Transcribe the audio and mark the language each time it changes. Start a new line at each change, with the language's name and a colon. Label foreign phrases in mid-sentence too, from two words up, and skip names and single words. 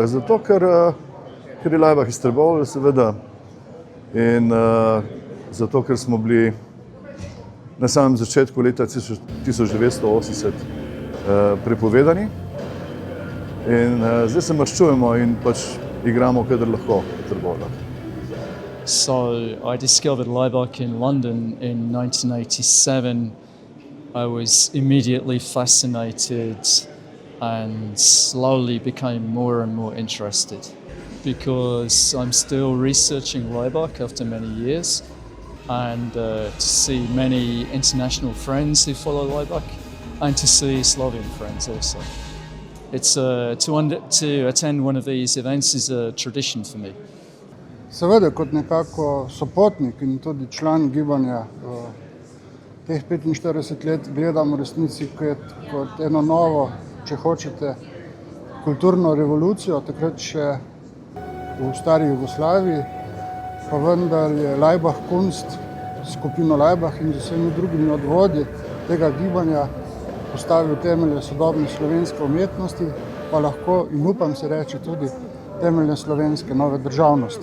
Slovenian: Zato, ker je Laibach iz Trbovlja, seveda, in zato, ker smo bili na samem začetku leta 1980 prepovedani. In zdaj se maščujemo in igramo, kadar lahko v Trbovljah.
English: So I discovered Laibach in London in 1987. I was immediately fascinated and slowly became more and more interested, because I'm still researching Laibach after many years, and to see many international friends who follow Laibach, and to see Slovian friends also. It's to attend one of these events is a tradition for me.
Slovenian: Seveda, kot nekako sopotnik in tudi član gibanja teh 45 let gledam v resnici kot eno novo, če hočete, kulturno revolucijo, takrat še v stari Jugoslaviji, pa vendar je Laibach Kunst, skupino Laibach in z vsemi drugimi odvodji tega gibanja postavil temelje sodobne slovenske umetnosti, pa lahko in upam se reči tudi temelje slovenske nove državnosti.